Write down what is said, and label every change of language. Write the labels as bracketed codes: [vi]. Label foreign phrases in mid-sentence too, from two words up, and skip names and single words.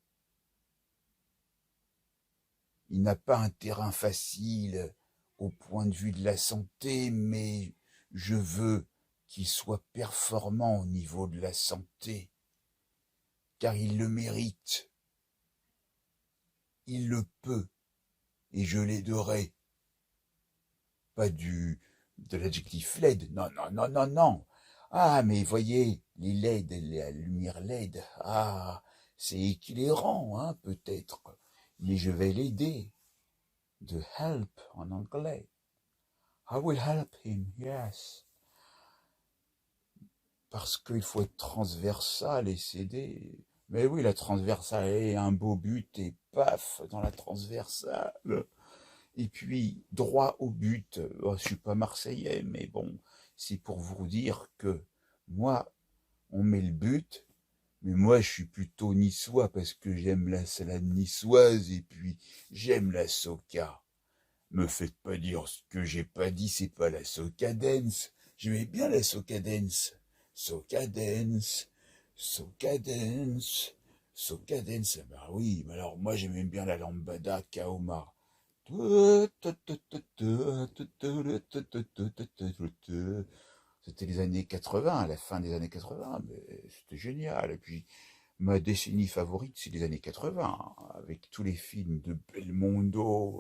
[fr] Il n'a pas un terrain facile au point de vue de la santé, mais je veux qu'il soit performant au niveau de la santé, car il le mérite. Il le peut, et je l'aiderai. Pas de l'adjectif LED, non, non, non, non, non. Ah, mais voyez, les LED, la lumière LED, ah, c'est éclairant, hein, peut-être, mais je vais l'aider. De help en anglais. [en] I will help him, yes. [fr] Parce qu'il faut être transversal et s'aider. Mais oui, la transversale est un beau but et paf, dans la transversale. Et puis, droit au but. Oh, je suis pas marseillais, mais bon, c'est pour vous dire que moi, on met le but, mais moi, je suis plutôt niçois parce que j'aime la salade niçoise et puis j'aime la soca. Me faites pas dire ce que j'ai pas dit, c'est pas la soca dance. J'aimais bien la soca dance. Soca dance, soca dance, soca dance. Bah oui, mais alors moi j'aimais bien la lambada Kaoma. C'était les années 80, la fin des années 80, mais c'était génial. Et puis, ma décennie favorite, c'est les années 80, avec tous les films de Belmondo.